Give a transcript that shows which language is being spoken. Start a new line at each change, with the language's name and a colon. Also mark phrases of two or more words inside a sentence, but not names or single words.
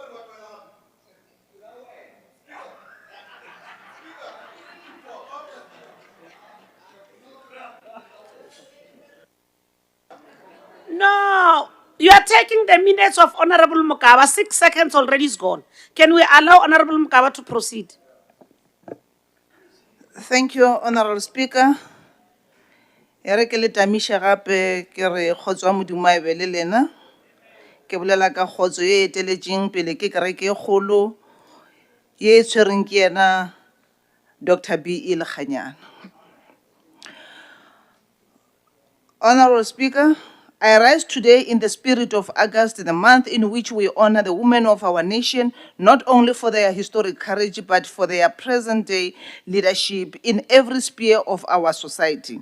English: No, you are taking the minutes of Honorable Mukaba. 6 seconds already is gone. Can we allow Honorable Mukaba to proceed? Thank you, Honorable Speaker.
Northern Sotho: Ere ke le tamisha gape ke re kgotswa Modimo a be le lena. Ke bolela ka kgotso e eteletseng pele ke kereke e kgolo ye e tshwereng ke yena Dr. B.E. Lekganyana.
English: Honorable Speaker, I rise today in the spirit of August, the month in which we honor the women of our nation, not only for their historic courage, but for their present-day leadership in every sphere of our society.